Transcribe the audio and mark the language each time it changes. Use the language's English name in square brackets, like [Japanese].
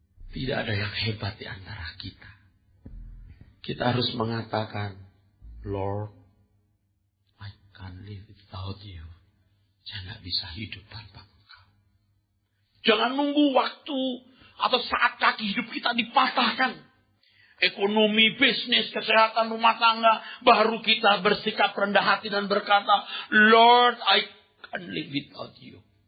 [Indonesian] Tidak ada yang hebat di antara kita. Kita harus mengatakan, [English] Lord, I can't live without you. [Indonesian] Saya tidak bisa hidup tanpa Engkau. Jangan nunggu waktu atau saat kaki hidup kita dipatahkan. Ekonomi, bisnis, kesehatan, rumah tangga. Baru kita bersikap rendah hati dan berkata, [English] Lord, I can't live without you.